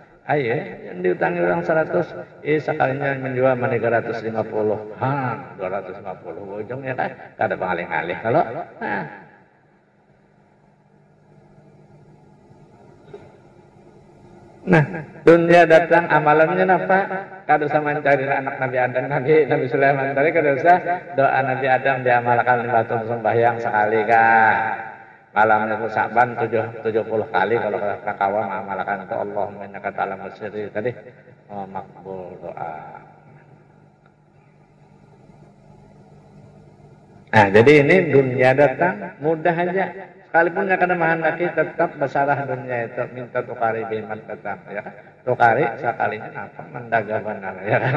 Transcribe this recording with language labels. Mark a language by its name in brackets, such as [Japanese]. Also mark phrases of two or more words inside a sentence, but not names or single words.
[Banjar] Ayo, yang diutangi orang 100, sekalinya menjual 350, 250 ujung ya kan, ada pengalih-alih kalau, nah, dunia datang amalannya apa? Kada sama mencari anak Nabi Adam, Nabi Sulaiman tadi kada usah doa Nabi Adam diamalkan 5 tahun sembahyang sekali kah? Malam itu Sa'ban 70 kali kalau kawan amalkan itu [Arabic] اللهم إنك تعلم سري [Banjar] tadi makbul doa. Nah, jadi ini dunia datang mudah aja. Sekalipun yang kena mahendaki tetap besarah dunia itu minta tukari biman tetap ya kan. Tukari sekalinya apa mendaga benar ya kan.